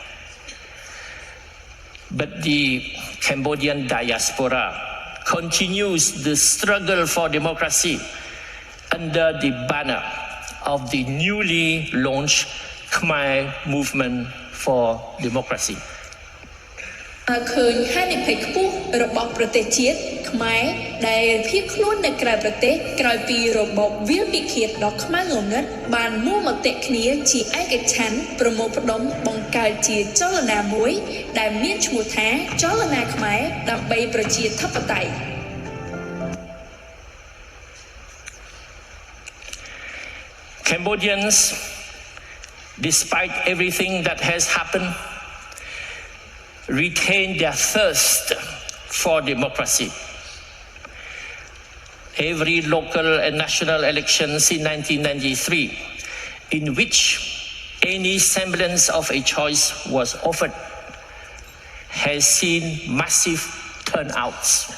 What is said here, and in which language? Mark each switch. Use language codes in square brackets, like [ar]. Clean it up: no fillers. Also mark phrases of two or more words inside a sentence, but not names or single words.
[en] But the Cambodian diaspora continues the struggle for democracy under the banner of the newly launched Khmer Movement for Democracy. [km] ឃើញហានិភ័យខ្ពស់របស់ប្រទេសជាតិខ្មែរដែលភៀសខ្លួននៅក្រៅប្រទេសក្រោយពីរបបវាលពិឃាតដ៏ខ្មៅងងឹតបានមួមតិគ្នាជាឯកច្ឆន្ទប្រមូលផ្ដុំបង្កើតជាចលនាមួយដែលមានឈ្មោះថាចលនាខ្មែរដើម្បីប្រជាធិបតេយ្យ [en] Cambodians, despite everything that has happened, retain their thirst for democracy. Every local and national elections in 1993, in which any semblance of a choice was offered, has seen massive turnouts.